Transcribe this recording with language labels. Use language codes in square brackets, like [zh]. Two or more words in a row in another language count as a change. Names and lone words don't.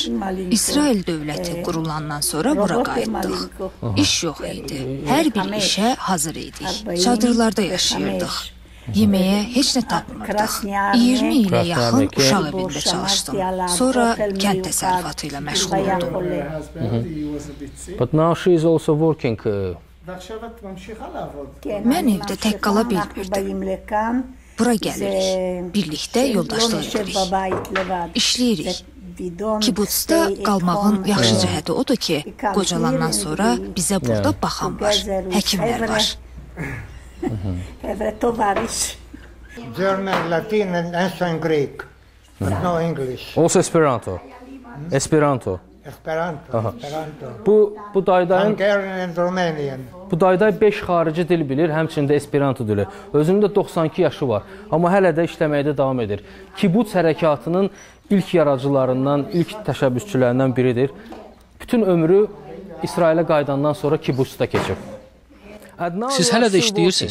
[az] İsrail dövləti qurulandan sonra bura qayıtdıq. İş yox idi. Hər bir işə hazır idik. Çadırlarda yaşayırdıq. Yeməyə heç nə tapmırdıq. 20 ilə yaxın uşaq evində çalışdım. Sonra kənd təsərrüfatı ilə məşğul oldum. [en] But now she is also working. [az] Mən evdə tək qala bilmirdim. Bura gəlirik, birlikdə yoldaşlıq edirik, işləyirik. Kibutsda qalmağın yaxşı cəhəti odur ki, qocalandan sonra bizə burada baxan var, həkimlər var. [en] German, Latin and Greek, but no English. Also Esperanto. Esperanto. Esperanto. [az] Bu daydayın [en] Hungarian and Romanian. [az] Bu dayday 5 xarici dil bilir, həmçində Esperanto dili. Özünün də 92 yaşı var, amma hələ də işləməkdə davam edir. Kibuts hərəkatının ilk yaradıcılarından, ilk təşəbbüsçülərindən biridir. Bütün ömrü İsrailə qayıdandan sonra kibutsda keçib. Siz hələ də işləyirsiniz?